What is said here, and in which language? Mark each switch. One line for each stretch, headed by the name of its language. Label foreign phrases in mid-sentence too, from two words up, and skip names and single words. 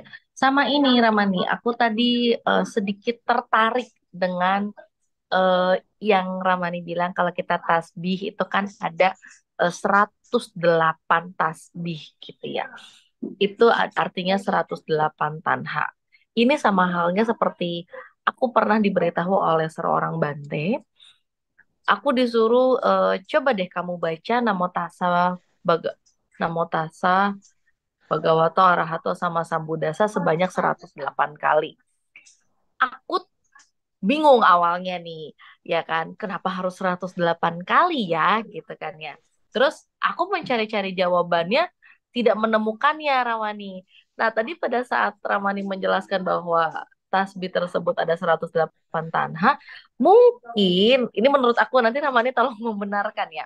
Indonesian: Sama ini Ramani, aku tadi sedikit tertarik dengan eh, yang Ramani bilang kalau kita tasbih itu kan ada 108 tasbih gitu ya. Itu artinya 108 tanha. Ini sama halnya seperti aku pernah diberitahu oleh seorang bante, aku disuruh coba deh kamu baca
Pali: Namo Tassa Baga, Namo Tassa Bhagavato Arahato sama Sambuddhasa
Indonesian: sebanyak 108 kali. Aku bingung awalnya nih, ya kan? Kenapa harus 108 kali ya, gitu kan ya. Terus aku mencari-cari jawabannya, tidak menemukannya, Ramani. Nah, tadi pada saat Ramani menjelaskan bahwa tasbih tersebut ada 108 tanha, mungkin, ini menurut aku, nanti Ramani tolong membenarkan ya.